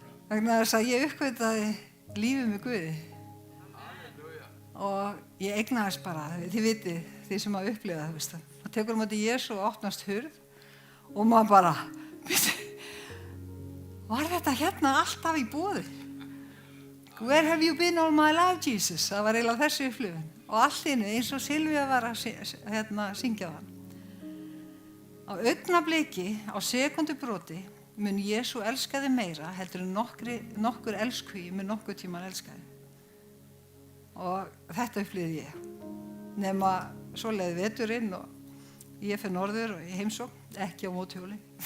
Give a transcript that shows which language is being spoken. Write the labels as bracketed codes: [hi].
[is] Vegna þess að ég uppgötaði lífið með Guði og ég eignaðist bara, þið vitið, þið sem að upplifa það, veist það. Það tekur móti Jesú og opnast hurð og maður bara, var þetta hérna alltaf í boði? [en] Where have you been all my life, Jesus? [is] Það var eiginlega þessi upplifun og allt í einu eins og Silvía var að syngja það. Á augnabliki, á sekundubroti, mun Jesú elska þig meira heldur en nokkur elskhugi mun nokkur tíman elska þig. Og þetta upplýði ég. Nema svo leiði veturinn og ég fer norður og í heimsókn, ekki á móthjóli.